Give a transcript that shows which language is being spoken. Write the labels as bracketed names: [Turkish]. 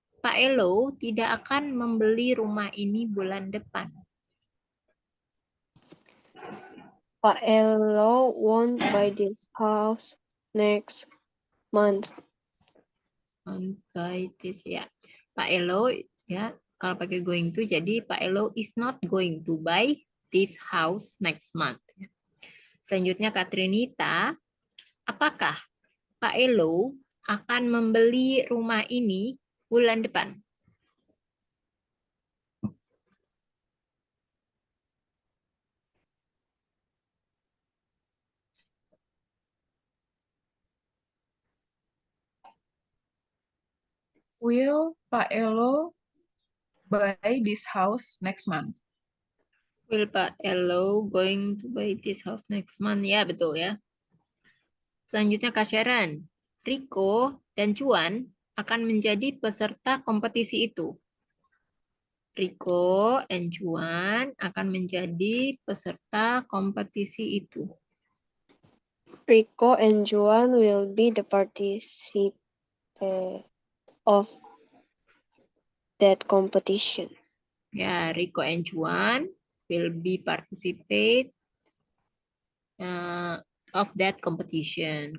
[Indonesian] Pak Elo tidak akan membeli rumah ini bulan depan. [English] Pak Elo won't buy this house next month. Buy this ya. Pak Elo ya, [Indonesian] kalau pakai [English] going to jadi Pak Elo is not going to buy this house next month. [Indonesian] Selanjutnya Katrinita, apakah Pak Elo akan membeli rumah ini bulan depan? [English] Will Pak Elo buy this house next month? Will Pak Elo going to buy this house next month? [Indonesian] Ya, betul ya. Selanjutnya Kak Sharon. Rico dan Juan akan menjadi peserta kompetisi itu. Rico dan Juan akan menjadi peserta kompetisi itu. [English] Rico and Juan will be the participant of that competition. Ya, Rico and Juan will be participate of that competition.